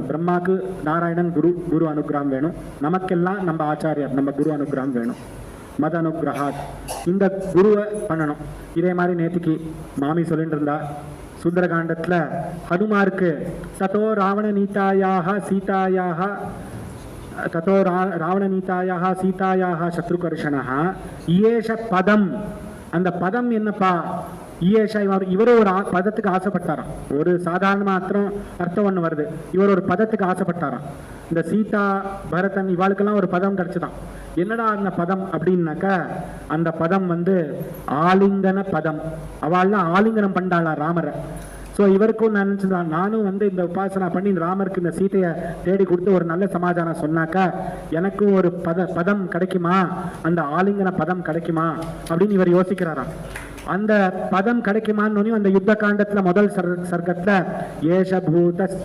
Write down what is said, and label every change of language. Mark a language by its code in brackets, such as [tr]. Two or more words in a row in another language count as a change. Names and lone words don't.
[ta] பிரம்மாக்கு நாராயணன் குரு அனுகிரகம் வேணும். நமக்கெல்லாம் நம்ம ஆச்சாரியர், நம்ம குரு அனுகிரகம் வேணும். [sa] मत् अनुग्रहात्, [ta] இந்த குருவை பண்ணணும். இதே மாதிரி நேற்றுக்கு மாமி சொல்லிட்டு இருந்தா, சுந்தரகாண்டத்துல ஹனுமாருக்கு [sa] ततो रावण नीतायाः सीतायाः ततो रावणनीतायाः सीतायाः शत्रुकर्षणः ईयेष पदम [ta] அந்த பதம் என்னப்பா ஈயேஷா இவர் ஒரு பதத்துக்கு ஆசைப்பட்டாராம் ஒரு சாதாரண மாத்திரம் அர்த்தம் ஒன்று வருது இவர் ஒரு பதத்துக்கு ஆசைப்பட்டாராம் இந்த சீதா பரதன் இவாளுக்கெல்லாம் ஒரு பதம் கிடைச்சுதான் என்னடா அந்த பதம் அப்படின்னாக்கா அந்த பதம் வந்து ஆலிங்கன பதம் அவள்லாம் ஆலிங்கனம் பண்ணாளா ராமரை ஸோ இவருக்கும் நான் நினச்சிதான் நானும் வந்து இந்த உபாசனா பண்ணி ராமருக்கு இந்த சீதையை தேடி கொடுத்து ஒரு நல்ல சமாதானம் சொன்னாக்கா எனக்கும் ஒரு பதம் கிடைக்குமா அந்த ஆலிங்கன பதம் கிடைக்குமா அப்படின்னு இவர் யோசிக்கிறாராம் அந்த பதம் கிடைக்குமான்னு அந்த யுத்த காண்டத்துல முதல் சர்க்கத்துல [sa] एष भूत